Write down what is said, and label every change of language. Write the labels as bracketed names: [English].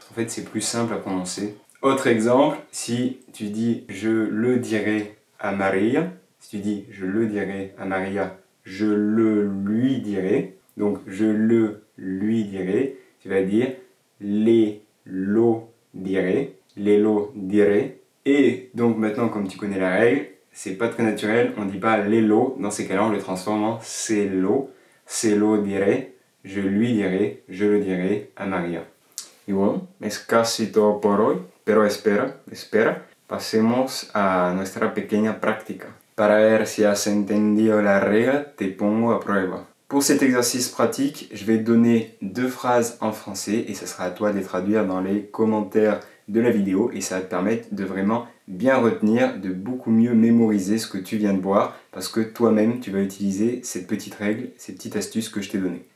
[French] En fait c'est plus simple à prononcer. Autre exemple, si tu dis je le dirai à Maria, si tu dis je le dirai à Maria, je le lui dirai, donc je le lui dirai, tu vas dire [Spanish] les lo dirai, les lo dirai. [French] Et donc maintenant comme tu connais la règle, c'est pas très naturel, on dit pas les lo, dans ces cas-là on le transforme en [Spanish] se lo dirai, [French] je lui dirai, je le dirai à Maria. [Spanish] Y bueno, es casi todo por hoy, pero espera, pasemos a nuestra pequeña práctica. Para ver si has entendido la regla, te pongo a prueba. [French] Pour cet exercice pratique, je vais te donner 2 phrases en français et ça sera à toi de les traduire dans les commentaires de la vidéo et ça va te permettre de vraiment bien retenir, de beaucoup mieux mémoriser ce que tu viens de voir parce que toi-même tu vas utiliser cette petite règle, ces petites astuces que je t'ai données.